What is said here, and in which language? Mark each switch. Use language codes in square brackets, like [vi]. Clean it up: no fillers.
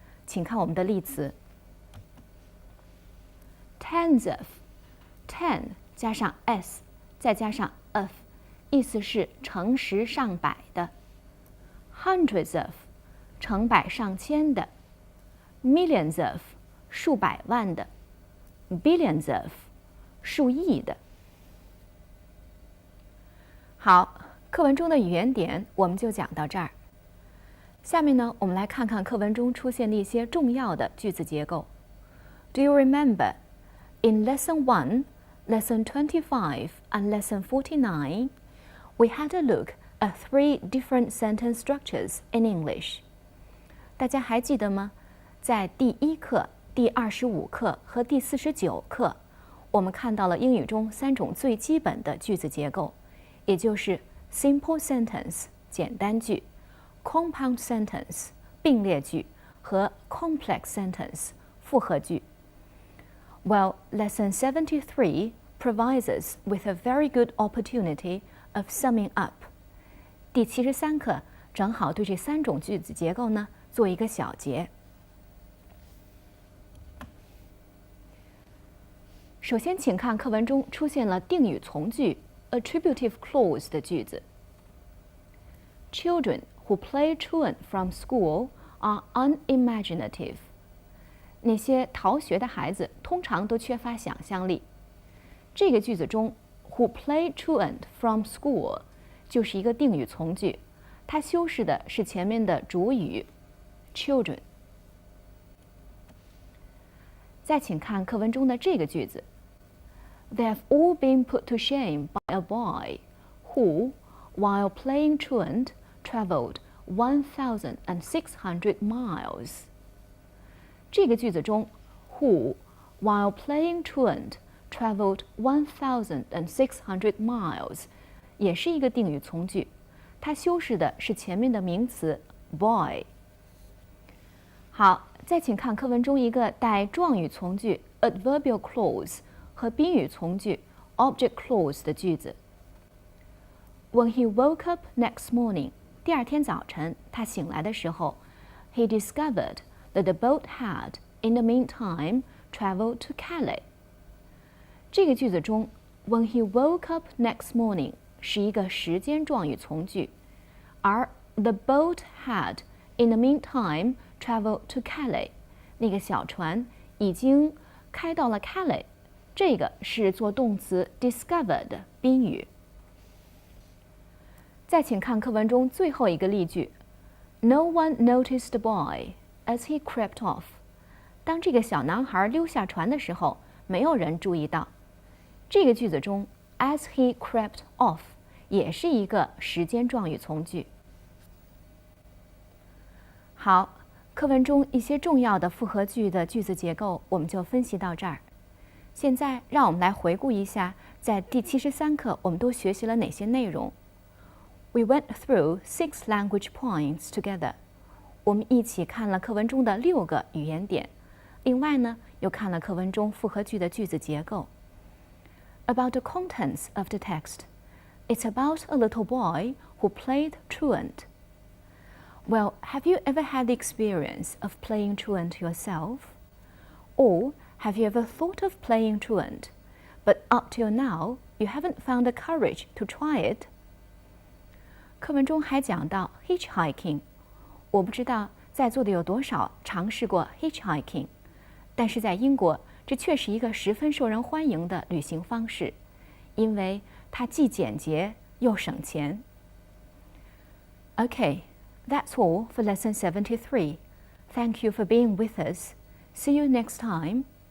[zh] 请看我们的例词 ： [en] tens of， [zh] ten 加上 s 再加上 of， 意思是成十上百的。 [en] hundreds of， [zh] 成百上千的。 [en] millions of， [zh] 数百万的。 [en] billions of， [zh] 数亿的。好，课文中的语言点我们就讲到这儿。下面呢，我们来看看课文中出现的一些重要的句子结构。 [en] Do you remember in Lesson 1, Lesson 25, and Lesson 49, we had a look at 3 different sentence structures in English. [zh] 大家还记得吗？在第1课、第25课和第49课，我们看到了英语中3种最基本的句子结构，也就是 simple sentence 简单句、compound sentence 并列句和 complex sentence 复合句。 [en] Well, Lesson 73 provides us with a very good opportunity of summing up. [zh] 第73课正好对这3种句子结构呢做一个小结。首先，请看课文中出现了定语从句 attributive clause 的句子。 [en] Children who play truant from school are unimaginative. [zh] 那些逃学的孩子通常都缺乏想象力。这个句子中 [en] who play truant from school [zh] 就是一个定语从句，它修饰的是前面的主语 children。再请看课文中的这个句子 [en] They have all been put to shame by a boy who, while playing truant, traveled 1,600 miles. [zh] 这个句子中 [en] who, while playing truant, traveled 1,600 miles [zh] 也是一个定语从句，它修饰的是前面的名词 boy。好，再请看课文中一个带状语从句 adverbial clause 和宾语从句 object clause 的句子。 [en] When he woke up next morning, [zh] 第二天早晨他醒来的时候 [en] he discovered that the boat had, in the meantime, traveled to Calais. [zh] 这个句子中 [en] when he woke up next morning [zh] 是一个时间状语从句，而 [en] the boat had, in the meantime, traveled to Calais [zh] 那个小船已经开到了 Calais， 这个是做动词 discover 的宾语。再请看课文中最后一个例句 [en] No one noticed the boy as he crept off. [zh] 当这个小男孩溜下船的时候，没有人注意到。这个句子中 [en] as he crept off [zh] 也是一个时间状语从句。好，课文中一些重要的复合句的句子结构我们就分析到这儿。现在让我们来回顾一下，在第73课我们都学习了哪些内容。 [en] We went through 6 language points together. [zh] 我们一起看了课文中的6个语言点，另外呢，又看了课文中复合句的句子结构。 [en] About the contents of the text, it's about a little boy who played truant. Well, have you ever had the experience of playing truant yourself? Or have you ever thought of playing truant, but up till now you haven't found the courage to try it? [zh] 课文中还讲到 hitchhiking， 我不知道在座的有多少尝试过 hitchhiking， 但是在英国，这却是一个十分受人欢迎的旅行方式，因为它既简洁又省钱。 [en] Okay, that's all for lesson 73. Thank you for being with us. See you next time.